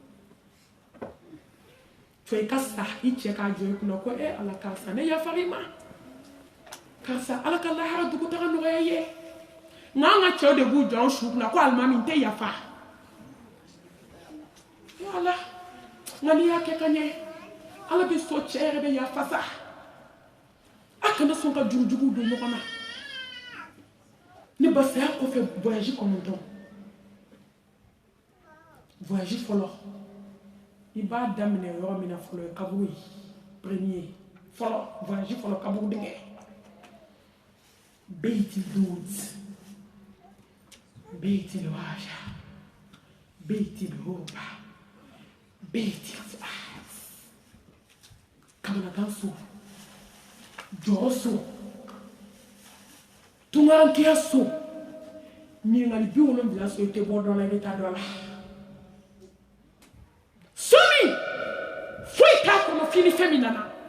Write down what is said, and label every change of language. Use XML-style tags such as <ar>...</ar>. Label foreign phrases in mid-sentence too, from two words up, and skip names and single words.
<bm>to i ka sa i cɛ k'a jɔ i kunna ko ala karisa ne yafara i ma karisa ala ka lahara dugutaga nɔgɔya ye nka an ka cɛw de b'u jɔ an su kunna ko alimami n tɛ yafa ala nka n'i y'a kɛ ka ɲɛ ala bɛ so cɛ yɛrɛ bɛ yafa sa a kana sɔn ka jurujugu don ɲɔgɔn na ne ba saya kɔfɛ voyage 9 voyage fɔlɔ i b'a daminɛ yɔrɔ min na fɔlɔ ye kaburu ye premier fɔlɔ voyage fɔlɔ kaburu dingɛ beiti dud beiti lwaja beiti lhurba beiti kamanagan so jɔrɔ so tungankɛya so ɲininkali 70 so i tɛ bɔ dɔ la i bɛ taa dɔ la somi foyi t'a kɔnɔ f'i ni fɛn min nana</bm>